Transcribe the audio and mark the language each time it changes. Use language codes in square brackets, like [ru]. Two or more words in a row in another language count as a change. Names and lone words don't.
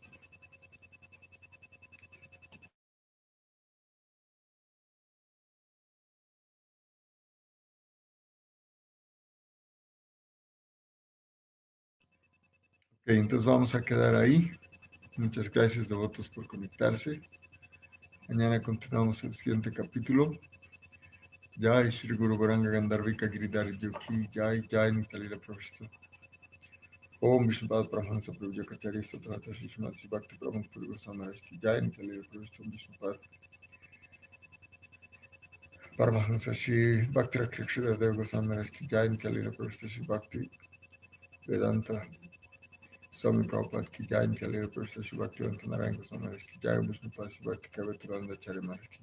[es] Ok, entonces vamos a quedar ahí. Muchas gracias, devotos, por conectarse. Mañana continuamos el siguiente capítulo. [sa] Jai Shri Guru Varanga Gandharvika Giridhari Yogi Jai Jai Nitalila Prabhupada. Om Vishnupada Brahmansa Prabhu Jakacharya Satrata Shri Srimati Bhakti Prabhu Puri Goswami Ki Jai Nitalila Prabhupada. Om Vishnupada Paramahansa Shri Bhakti Rakshakshira Deva Goswami Ki Jai Nitalila Prabhupada Shri Bhakti Vedanta Swami Prabhupada Ki Jai Nitalila Prabhupada Shri Bhakti Vedanta Narayan Goswami Ki Jai Om Vishnupada Shri Bhakti Kavaturanda Acharya Maharaj Ki